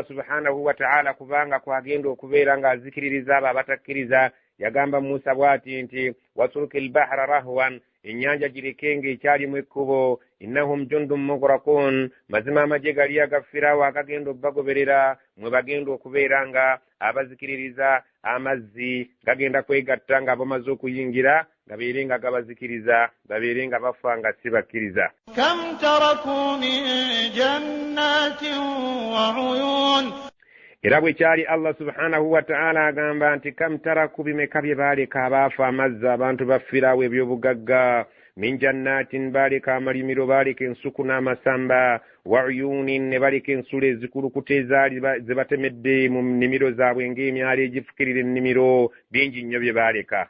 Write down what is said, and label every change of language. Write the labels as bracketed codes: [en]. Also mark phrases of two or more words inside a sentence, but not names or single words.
[ar] سبحانه وتعالى [lg] kubanga kwagenda okubeera nga azikiririza abo abatakkiriza yagamba Musa bw'ati nti [ar] واترك البحر رهوا [lg] ennyanja girekenga ekyalimu ekkubo [ar] إنهم جند مغرقون [lg] mazima amagye gali aga Firaawo agagenda obbagoberera mwe bagenda okubeera nga abazikiririza amazzi gagenda kwegatta nga bamaze okuyingira gabeere nga gabazikiriza babeere nga bafa nga si bakkiriza. [ar] كم تركوا من جنات وعيون [lg] era bwe kyali Allah [ar] سبحانه وتعالى [lg] agamba nti [ar] كم تركوا [lg] bimeka bye baaleka abaafa amazzi abantu ba Firaawo ebyobugagga [ar] من جنات [lg] baaleka amalimiro baaleka ensuku n'amasamba [ar] وعيون [lg] ne baleka ensula ezikulukuta ezaali ze batemedde mu nnimiro zaabwe ng'emyalo egifukirira ennimiro bingi nnyo bye baaleka.